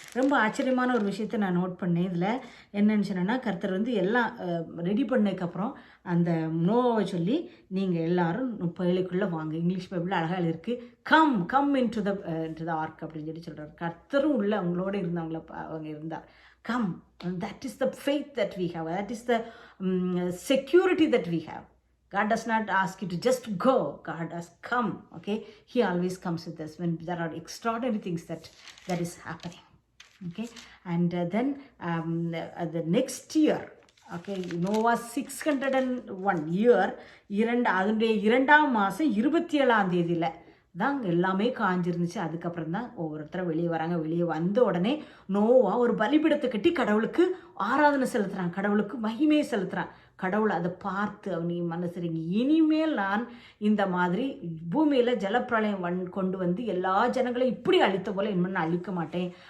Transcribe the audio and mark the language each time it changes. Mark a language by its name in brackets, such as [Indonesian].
[Tamil] ரொம்ப ஆச்சரியமான ஒரு விஷயத்தை நான் நோட் பண்ணேன். இதில் என்னன்னு சொன்னேன்னா, கர்த்தர் எல்லாம் ரெடி பண்ணதுக்கப்புறம் அந்த நோவை சொல்லி நீங்கள் எல்லாரும் பேழைக்குள்ளே வாங்க. இங்கிலீஷ் பைபிள் அழகாக இருக்குது, [English] come into the ark [Tamil] அப்படின்னு சொல்லி சொல்கிறார். கர்த்தரும் உள்ள அவங்களோட அவங்க இருந்தார். [English] Come, and that is the faith that we have. That is the security that we have. God does not ask you to just go. God has come. Okay, He always comes with us when there are extraordinary things that is happening. Okay, and then the next year. Okay, Noah 601 year. [Tamil] அதனுடைய 2ஆம் மாதம் 27ஆம் தேதியில் தான் எல்லாமே காஞ்சிருந்துச்சு. அதுக்கப்புறம் தான் ஒவ்வொருத்தரும் வெளியே வராங்க. வெளியே வந்த உடனே நோவா ஒரு பலிபீடத்தை கட்டி கடவுளுக்கு ஆராதனை செலுத்துகிறான், கடவுளுக்கு மகிமையை செலுத்துகிறான். கடவுள் அதை பார்த்து அவனி மனசுறீங்க, இனிமேல் நான் இந்த மாதிரி பூமியில் ஜலப்பிரளயம் கொண்டு வந்து எல்லா ஜனங்களையும் இப்படி அழித்த போல இனிமேல் நான் அழிக்க மாட்டேன்.